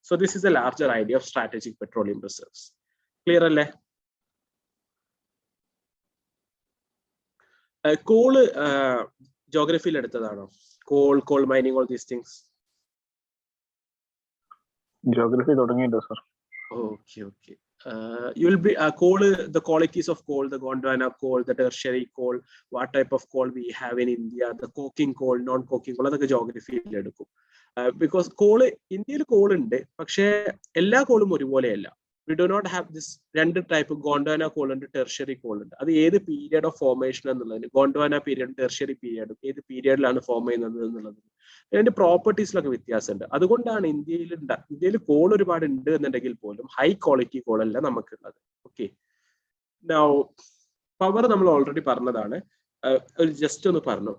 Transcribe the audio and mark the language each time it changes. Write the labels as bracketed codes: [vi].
[en] So this is a larger idea of strategic petroleum reserves. [ml] Clear അല്ലേ? Call ജോഗ്രഫിയിൽ എടുത്തതാണോ? Call mining, all these things geography തുടങ്ങിയിട്ടോ sir? [en] Okay. You will be coal, the qualities of coal, the Gondwana coal, the tertiary coal, what type of coal we have in India, the coking coal, non-coking coal, [ml] അതൊക്കെ ജോഗ്രഫിയിൽ എടുക്കും. Because call, ഇന്ത്യയിൽ call ഉണ്ട്, പക്ഷേ എല്ലാ കോളും ഒരുപോലെയല്ല. [en] We do not have this 2 type, Gondwana coal ഉണ്ട്, tertiary coal ഉണ്ട്. [ml] അത് ഏത് പീരിയഡ് ഓഫ് ഫോർമേഷൻ എന്നുള്ളതിന്, ഗോണ്ട്വാന പീരിയഡ്, ടെർഷ്യറി പീരിയഡ് ഏത് പീരിയഡിലാണ് ഫോം ചെയ്യുന്നത് എന്നുള്ളത് അതിന്റെ പ്രോപ്പർട്ടീസിലൊക്കെ വ്യത്യാസമുണ്ട്. അതുകൊണ്ടാണ് ഇന്ത്യയിൽ കോൾ ഒരുപാട് ഉണ്ട് എന്നുണ്ടെങ്കിൽ പോലും ഹൈ ക്വാളിറ്റി കോൾ അല്ല നമുക്കുള്ളത്. ഓക്കെ, പവർ നമ്മൾ ഓൾറെഡി പറഞ്ഞതാണ്, ഒരു ജസ്റ്റ് ഒന്ന് പറഞ്ഞു.